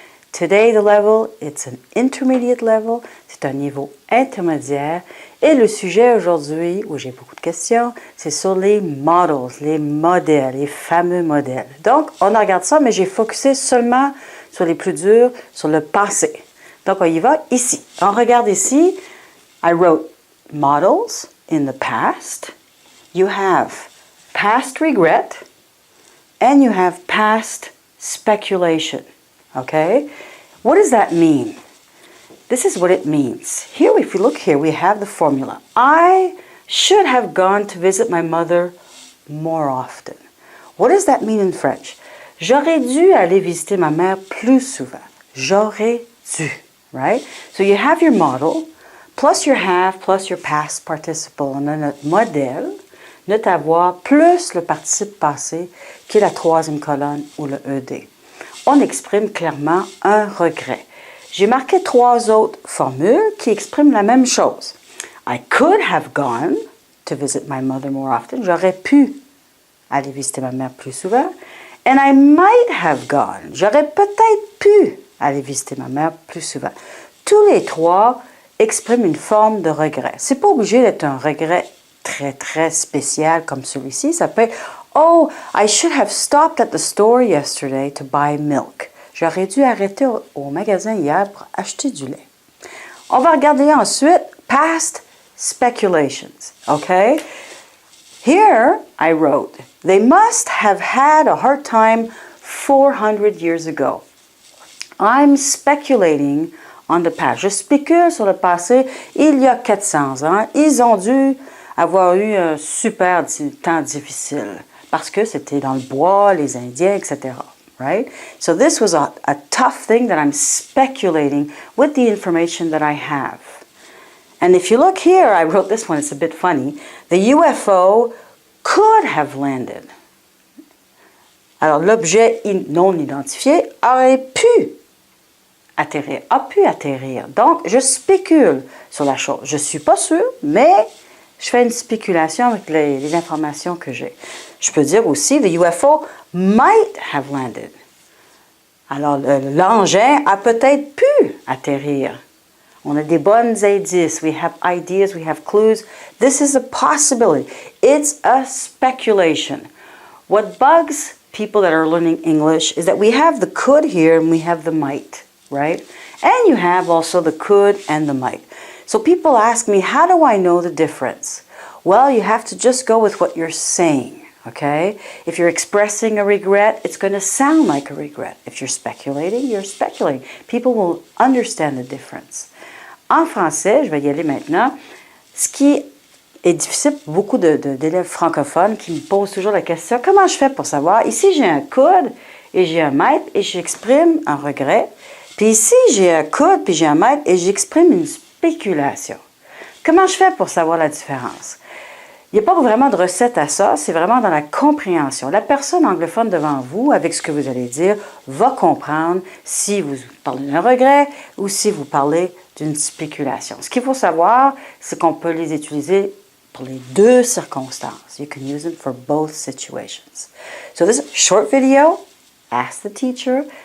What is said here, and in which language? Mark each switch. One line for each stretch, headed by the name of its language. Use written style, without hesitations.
English: Today the level, it's an intermediate level,
French: c'est un niveau intermédiaire. Et le sujet aujourd'hui, où j'ai beaucoup de questions, c'est sur les models, les modèles, les fameux modèles. Donc, on regarde ça, mais j'ai focusé seulement sur les plus durs, sur le passé. Donc, on y va ici. On regarde ici,
English: I wrote models in the past. You have past regret, and you have past speculation. Okay? What does that mean? This is what it means. Here, if you look here, we have the formula. I should have gone to visit my mother more often. What does that mean in French?
French: J'aurais dû aller visiter ma mère plus souvent. J'aurais dû, right?
English: So you have your model, plus your have, plus your past participle.
French: On a notre modèle, notre avoir, plus le participe passé, qui est la troisième colonne ou le ED. On exprime clairement un regret. J'ai marqué trois autres formules qui expriment la même chose.
English: I could have gone to visit my mother more often.
French: J'aurais pu aller visiter ma mère plus souvent.
English: And I might have gone.
French: J'aurais peut-être pu aller visiter ma mère plus souvent. Tous les trois expriment une forme de regret. C'est pas obligé d'être un regret très, très spécial comme celui-ci. Ça peut être «
English: Oh, I should have stopped at the store yesterday to buy milk.
French: » J'aurais dû arrêter au magasin hier pour acheter du lait. On va regarder ensuite
English: past speculations, okay? Here I wrote, they must have had a hard time 400 years ago. I'm speculating on the past.
French: Je spécule sur le passé. Il y a 400 ans, ils ont dû avoir eu un super temps difficile parce que c'était dans le bois, les Indiens, etc.
English: Right? So this was a tough thing that I'm speculating with the information that I have. And if you look here, I wrote this one, it's a bit funny. The UFO could have landed.
French: Alors, l'objet non identifié aurait pu atterrir, a pu atterrir. Donc, je spécule sur la chose. Je ne suis pas sûre, mais je fais une spéculation avec les informations que j'ai. Je peux dire aussi,
English: the UFO might have landed.
French: Alors, l'engin a peut-être pu atterrir. On a des bonnes indices.
English: We have ideas, we have clues. This is a possibility. It's a speculation. What bugs people that are learning English is that we have the could here and we have the might, right? And you have also the could and the might. So people ask me, how do I know the difference? Well, you have to just go with what you're saying. Okay? If you're expressing a regret, it's going to sound like a regret. If you're speculating, you're speculating. People will understand the difference.
French: En français, je vais y aller maintenant. Ce qui est difficile pour beaucoup d'élèves francophones qui me posent toujours la question, comment je fais pour savoir? Ici, j'ai un could et j'ai un might et j'exprime un regret. Puis ici, j'ai un could puis j'ai un might et j'exprime une spéculation. Comment je fais pour savoir la différence? Il n'y a pas vraiment de recette à ça, c'est vraiment dans la compréhension. La personne anglophone devant vous, avec ce que vous allez dire, va comprendre si vous parlez d'un regret ou si vous parlez d'une spéculation. Ce qu'il faut savoir, c'est qu'on peut les utiliser pour les deux circonstances.
English: You can use them for both situations. So this short video, ask the teacher.